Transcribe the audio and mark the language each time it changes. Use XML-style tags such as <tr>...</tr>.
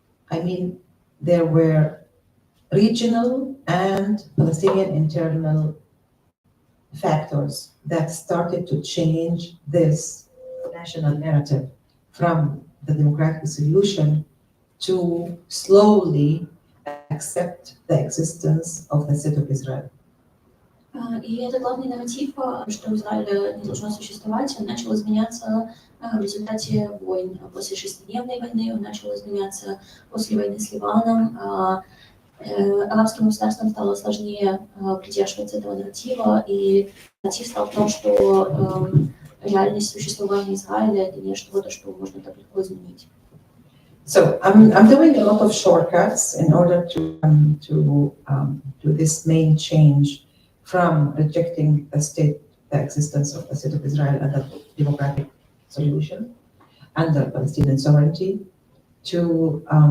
<en>I mean, there were regional and Palestinian internal factors that started to change this national narrative from the democratic solution to slowly accept the existence of the state of Israel.</en> <ru>И это главный нарратив, что Израиль не должно существовать, он начал изменяться в результате войн. После шестидневной войны он начал изменяться после войны с Ливаном. Арабским государствам стало сложнее придерживаться этого нарратива, и нарратив стал в том, что реальность существования Израиля — это не что-то, что можно так легко изменить.</ru> <en>So I'm doing a lot of shortcuts in order to do this main change from rejecting the existence of the state of Israel as a democratic solution under Palestinian sovereignty to</en>